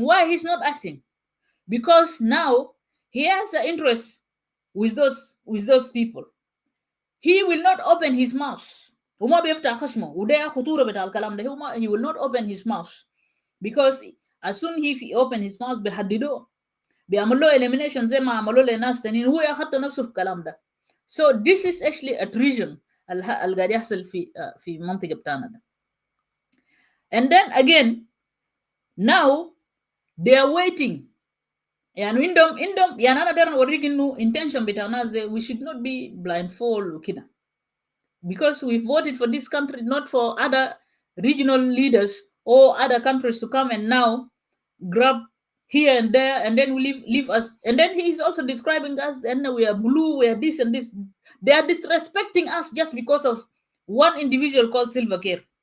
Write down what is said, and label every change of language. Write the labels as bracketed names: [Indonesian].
[English] Why he's not acting? Because now he has an interest with those people. He will not open his mouth. He will not open his mouth because as soon as he open his mouth [Arabic] بيحددوه بيعمل له [English] elimination [Arabic] زي ما عملوا لناس تانيين هو ياخد نفسه في الكلام ده. [English] So this is actually a treason [Arabic] اللي قاعد يحصل في المنطقة بتاعنا ده. [English] And then again now they are waiting. [Arabic] يعني عندهم يعني أنا دايما أوريك إنه intention بتاعنا زي [English] we should not be blindfold [Arabic] وكده. [English] Because we voted for this country, not for other regional leaders or other countries to come and now grab here and there, and then we leave us. And then he is also describing us, and we are blue, we are this and this. They are disrespecting us just because of one individual called Silver Care.